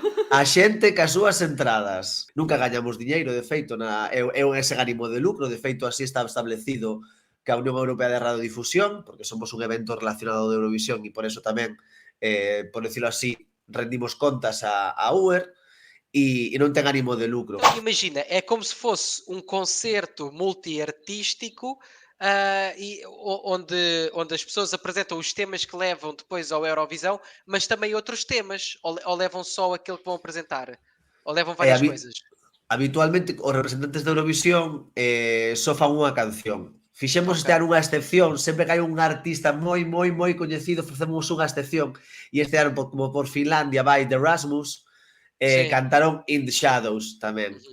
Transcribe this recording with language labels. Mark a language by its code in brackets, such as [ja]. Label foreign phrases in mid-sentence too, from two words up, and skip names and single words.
[gl] A xente cas súas entradas. Nunca gañamos diñeiro, de feito, é ese ánimo de lucro. De feito, así está establecido que a Unión Europea de Radiodifusión, porque somos un evento relacionado de Eurovisión e por eso tamén, [es] por decirlo así, [gl] rendimos contas a Uer e non ten ánimo de lucro. [pt] Imagina, é como se fosse um concerto multiartístico onde as pessoas apresentam os temas que levam depois ao Eurovisão, mas também outros temas, ou levam só aquele que vão apresentar, ou levam várias coisas. [gl] Habitualmente, os representantes da Eurovisión só fan unha canción. Fixemos [pt] Ok. [gl] este ano unha excepción, sempre que hai un artista moi coñecido, facemos unha excepción, e este ano, como por Finlandia, vai The Rasmus, Sí. cantaron In the Shadows tamén. Uhum.